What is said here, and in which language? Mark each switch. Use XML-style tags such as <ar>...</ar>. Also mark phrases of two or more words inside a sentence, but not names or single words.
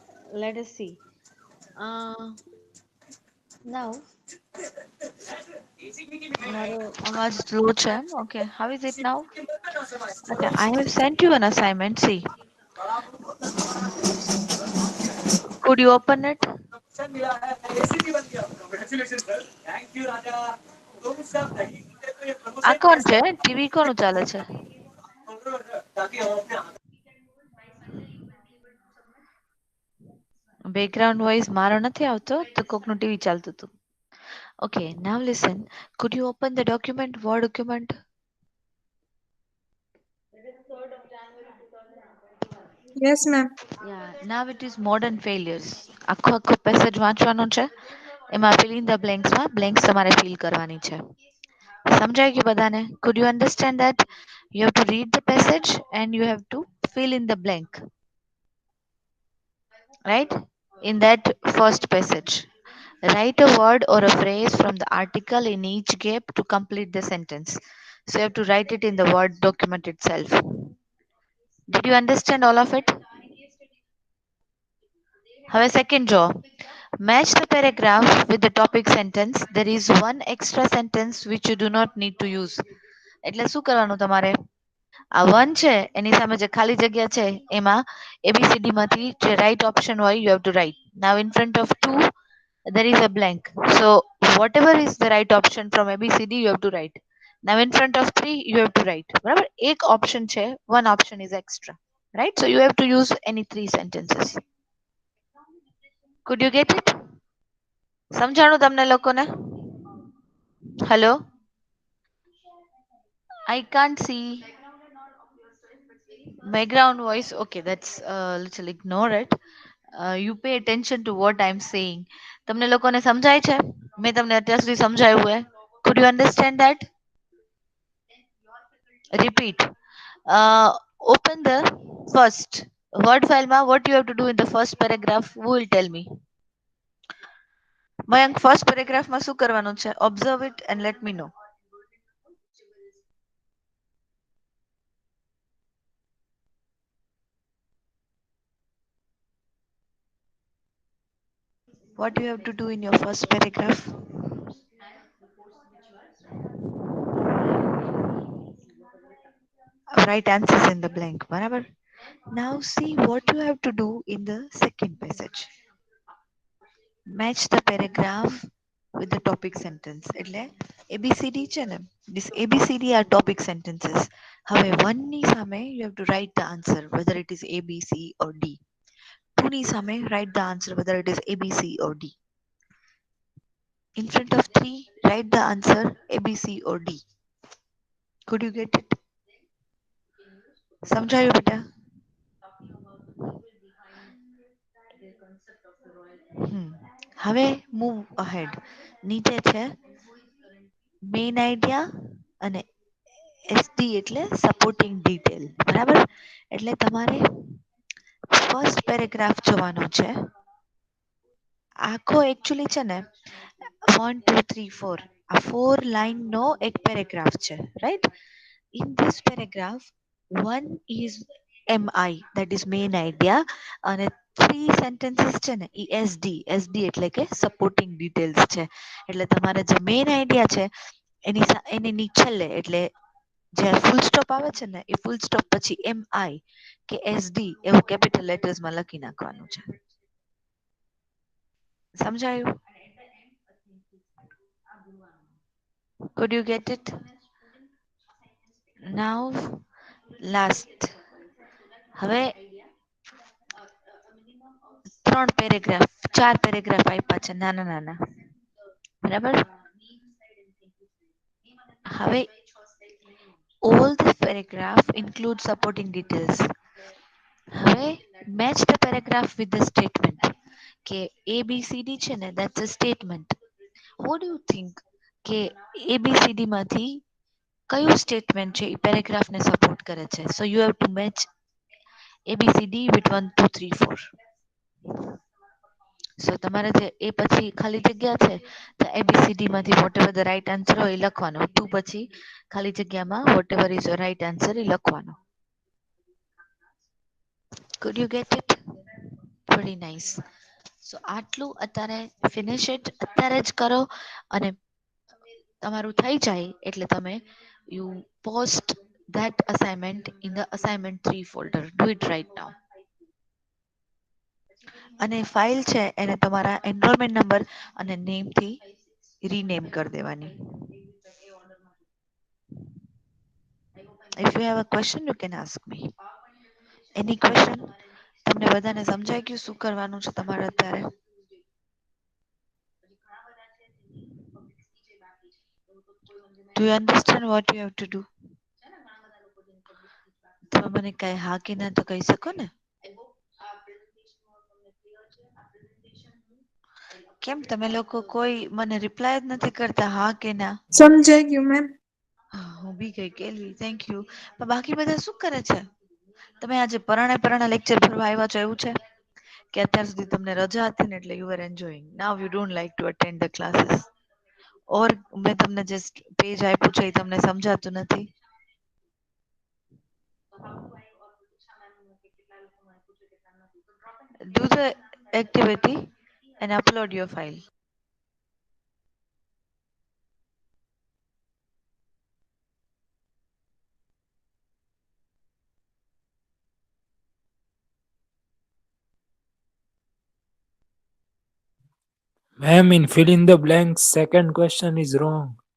<en>let us see. Now,</en> <gu>મારો અવાજ slow છે.</gu> <en>Okay, how is it now? Okay, I have sent you an assignment. See, could you open it?</en> <gu>આ કોણ છે? ટીવી કોનું ચાલે છે? બેકગ્રાઉન્ડ વોઇસ મારો નથી આવતો તો કોકનું ટીવી ચાલતું હતું.</gu> <en>Okay, now listen. Could you open the document, Word document? Yes, ma'am. Yeah, now it is modern failures.</en> <gu>આખો આખો પેસેજ વાંચવાનો છે. એમાં</gu> <en>fill in the blanks</en> <gu>માં blanks તમારે fill કરવાની છે. સમજાઈ ગયું બધાને?</gu> <en>Could you understand that? You have to read the passage and you have to fill in the blank. Right? In that first passage. Write a word or a phrase from the article in each gap to complete the sentence. So you have to write it in the Word document itself. Did you understand all of it? Have a second draw. Match the paragraph with the topic sentence. There is one extra sentence which you do not need to use.</en> <gu>એટલે શું કરવાનું તમારે? આ વન છે એની સામે જે ખાલી જગ્યા છે એમાં ABCD માંથી જે</gu> <en>right option</en> <gu>હોય</gu> <en>you have to write. Now in front of 2 there is a blank. So whatever is the right option from ABCD you have to write. Now in front of 3 you have to write.</en> <gu>બરાબર? એક option છે,</gu> <en>one option is extra. Right? So you have to use any 3 sentences. Could you get it?</en> <gu>સમજાણું તમને લોકોને?</gu> <en>Hello? I can't see background voice. Okay, that's little ignore it. You pay attention to what I'm saying.</en> <gu>તમને લોકોને સમજાય છે? મેં તમને અત્યાર સુધી સમજાવ્યું હે?</gu> <en>Could you understand that? Repeat. Open the first word file ma. What you have to do in the first paragraph? Who will tell me? મયંક first paragraph</en> <gu>માં શું કરવાનું છે?</gu> <en>Observe it and let me know. What do you have to do in your first paragraph? Write answers in the blank.</en> <gu>બરાબર?</gu> <en>Now see what you have to do in the second passage. Match the paragraph with the topic sentence.</en> <gu>એટલે ABCD છે ને?</gu> <en>This ABCD are topic sentences.</en> <gu>હવે 1 ની સામે</gu> <en>you have to write the answer whether it is A, B, C or D.</en> <gu>2 ની સામે</gu> <en>write the answer whether it is A, B, C or D. In front of 3 write the answer A, B, C or D. Could you get it?</en> <gu>સમજાયું બેટા?</gu> <en>હવે move ahead.</en> <gu>નીચે છે</gu> <en>main idea</en> <gu>અને SD એટલે</gu> <en>supporting detail.</en> <gu>બરાબર? એટલે તમારે</gu> <en>first paragraph</en> <gu>જોવાનો છે. આખો actually છે ને 1 2 3 4 આ 4 line નો એક paragraph છે.</gu> <en>Right? In this paragraph, one is MI, that is main idea,</en> <gu>અને 3 sentences છે ને એ SD એટલે કે</gu> <en>supporting details</en> <gu>છે. એટલે તમારે જે</gu> <en>main idea</en> <gu>છે એની નીચે એટલે જે</gu> <en>full stop</en> <gu>આવે છે ને એ</gu> <en>full stop</en> <gu>પછી MI કે SD એવું</gu> <en>capital letters</en> <gu>માં લખી નાખવાનું છે. સમજાયું?</gu> <en>Could you get it? Now last.</en> <gu>હવે 3 પેરેગ્રાફ 4 પેરેગ્રાફ આપ્યા છે નાના નાના. બરાબર?</gu> <en>હવે all the paragraph include supporting details. હવે match the paragraph with the statement.</en> <gu>કે ABCD છે ને</gu> <en>that's a statement. What do you think</en> <gu>કે ABCD માંથી કયું સ્ટેટમેન્ટ છે એ પેરેગ્રાફ ને સપોર્ટ કરે છે?</gu> <en>So you have to match ABCD with 1 2 3 4.</en> <gu>So તમારે જે એ પછી ખાલી જગ્યા છે તો ABCD માંથી</gu> <en>whatever the right answer</en> <gu>હોય એ લખવાનો. 2 પછી ખાલી જગ્યામાં</gu> <en>whatever is your right answer</en> <gu>એ લખવાનો.</gu> <en>Could you get it? very nice. સો</en> <gu>આટલું અત્યારે</gu> <en>finish it</en> <gu>અત્યારે જ કરો અને તમારું થઈ જાય એટલે તમે</gu> <en>you post that assignment in the assignment 3 folder. Do it right now.</en> <gu>અને ફાઇલ છે એને તમારા</gu> <en>enrollment number</en> <gu>અને નેમ થી રીનેમ કરી દેવાની.</gu> <en>If you have a question, you can ask me. Any question?</en> <gu>તમને બધાને સમજાઈ ગયું શું કરવાનું છે તમારે અત્યારે? Do you understand what you have to do? તમે મને કઈ હા કે ના તો કહી શકો ને. કેમ તમે લોકો કોઈ મને રિપ્લાય જ નથી કરતા હા કે ના? સમજાઈ ગયું મેમ. હું બી ગઈ કેલવી</gu> <en>thank you.</en> <gu>પણ બાકી બધા શું કરે છે? તમે આજે પરાણે લેક્ચર ભરવા આવ્યા છો એવું છે? કે અત્યાર સુધી તમને રજા હતી ને એટલે</gu> <en>you are enjoying. now you don't like to attend the classes.</en> <gu>ઓર મેં તમને જસ્ટ પેજ આપ્યું છે એ તમને સમજાતું નથી.</gu> <en>Do the activity and upload your file. Ma'am, in fill in the blanks, second question is wrong.</en>